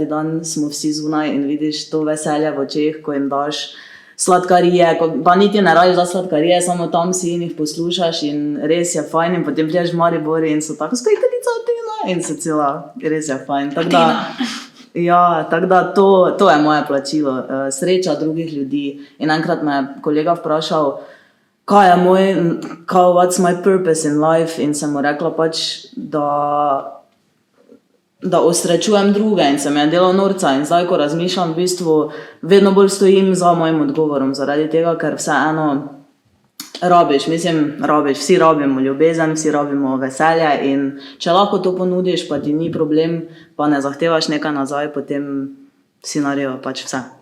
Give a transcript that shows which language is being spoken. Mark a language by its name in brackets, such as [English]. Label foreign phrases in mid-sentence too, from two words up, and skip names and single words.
[Slovenian] dan smo vsi zunaj in vidiš to veselje v očeh, ko jim daš sladkarije, pa niti ne rabiš da sladkarije, samo tam si in jih poslušaš in res je fajn in potem priješ v Maribor in so tako skojiteljica Atina in so cela, res je fajn. Tako da to je moje plačilo, sreča drugih ljudi. In enkrat me je kolega vprašal, kaj je [English] what's my purpose in life, [Slovenian] in sem mu rekla pač, da osrečujem druge in se mi je delal norca in zdaj, ko razmišljam, v bistvu vedno bolj stojim za mojim odgovorom, zaradi tega, ker vseeno vsi rabimo ljubezen, vsi rabimo veselje in če lahko to ponudiš, pa ti ni problem, pa ne zahtevaš nekaj nazaj, potem si naredil pač vse.